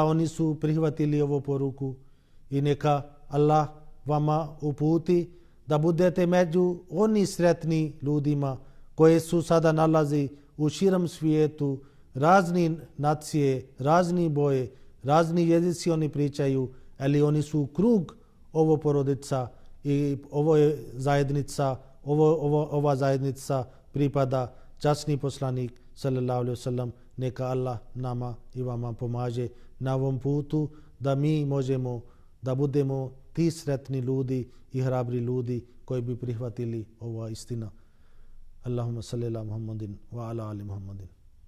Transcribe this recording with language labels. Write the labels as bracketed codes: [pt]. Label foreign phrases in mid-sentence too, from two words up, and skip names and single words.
[bs] oni su prihvatili ovu poruku i neka Allah vama uputi da budete među oni sretni ljudima koji su sada nalazi u širom svijetu, razni nacije, razni boje, razni jezici oni pričaju, ali oni su krug ovo porodica i ovo je zajednica, ova zajednica pripada časni poslanik [ar] صلى الله عليه وسلم. [bs] Neka Allah nama i vama pomaže na ovom putu da mi možemo da budemo ti sretni ljudi i hrabri ljudi koji bi prihvatili ova istina. [ar] اللهم صل على محمد وعلى آل محمد.